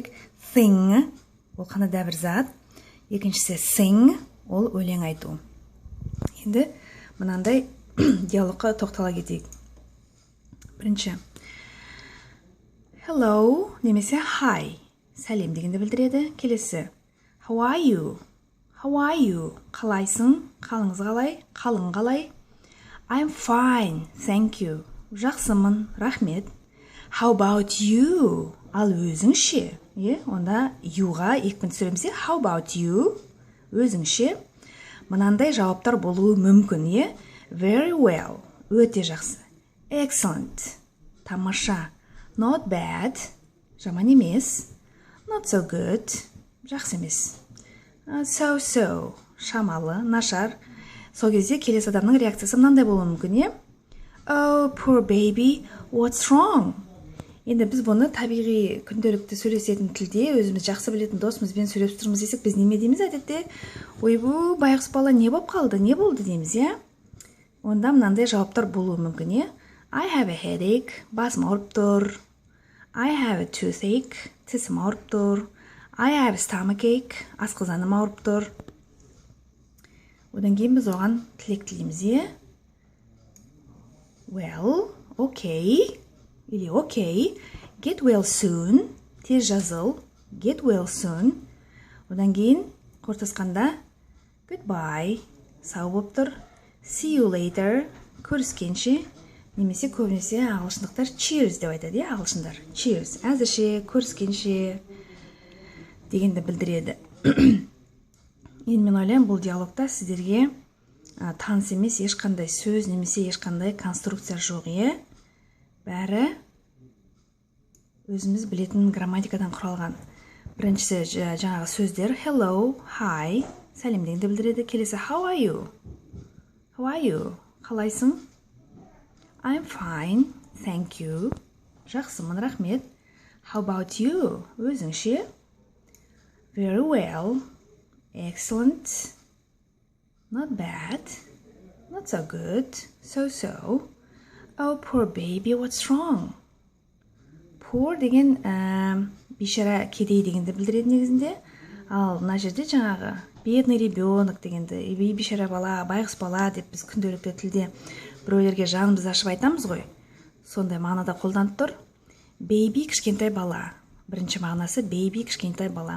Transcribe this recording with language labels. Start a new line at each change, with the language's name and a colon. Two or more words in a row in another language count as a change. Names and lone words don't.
Kazakh: Thing, ол қандай да бір зат. Екіншісі sing, ол өлең айту. Енді мынандай диалогқа тоқтала кетейік. Бірінші. Hello, немесе hi, сәлем дегенді білдіреді. Келесі.
English: How are you? How are you?
Kazakh: Қалайсың? Қалыңыз қалай? Қалың қалай?
English: I'm fine, thank you.
Kazakh: Жақсымын, рахмет.
English: How about you?
Kazakh: Ал өзіңше? Онда you-ға екпін түсіреміз.
English: How about you?
Kazakh: Өзіңше? Мынандай жауаптар болуы мүмкін.
English: Very well,
Kazakh: өте жақсы. Excellent, тамаша.
English: Not bad,
Kazakh: жаман емес.
English: Not so good,
Kazakh: жақсы емес. So, шамалы, нашар. Сол кезде келесі адамның реакциясы мынандай болуы мүмкін.
English: Oh, poor baby, what's wrong?
Kazakh: Енді біз бұны табиғи күнделікті сөйлесетін тілде өзіміз жақсы білетін досымызбен сөйлесіп тұрмыз десек, біз неме дейміз әдетте? Ойбу, байғұс бала не болып қалды, не болды дейміз, Онда мынандай жауаптар болуы мүмкін,
English: I have a headache,
Kazakh: басым ауырып тұр.
English: I have a toothache,
Kazakh: тісім ауырып тұр.
English: I have a stomachache,
Kazakh: асқазаным ауырып тұр. Одан кейін біз оған тілек тілейміз,
English: Well, okay, или okay, get well soon,
Kazakh: тез жазыл,
English: get well soon.
Kazakh: Одан кейін қортасқанда goodbye, сау болып тұр.
English: See you later,
Kazakh: көріскенше, немесе көбінесе ағылшындықтар cheers деп айтады, ағылшындар. Cheers, әзірше, көріскенше дегенді білдіреді. Енді мен ойлаймын, бұл диалогта сіздерге таныс емес ешқандай сөз немесе ешқандай конструкция жоқ, бәрі өзіміз білетін грамматикадан құралған. Біріншісі жаңағы сөздер
English: hello, hi,
Kazakh: сәлем дегенді білдіреді.
English: Келесі how are you? How are you? Қалайсың? I'm fine, thank you.
Kazakh: Жақсымын, рахмет.
English: How about you? Өзіңше? Very well. Excellent. Not bad. Not so good. So. Oh, poor baby, what's wrong?
Kazakh: Poor деген бейшара кедей дегенді білдіреді негізінде. Ал мына жерде жаңағы
Russian: бедный ребенок
Kazakh: дегенді, бейшара бала, байғұс бала деп біз күнделікті тілде біреулерге жанымызды ашып айтамыз ғой. Сондай мағынада қолданып тұр. Baby кішкентай бала. Бірінші мағынасы baby кішкентай бала.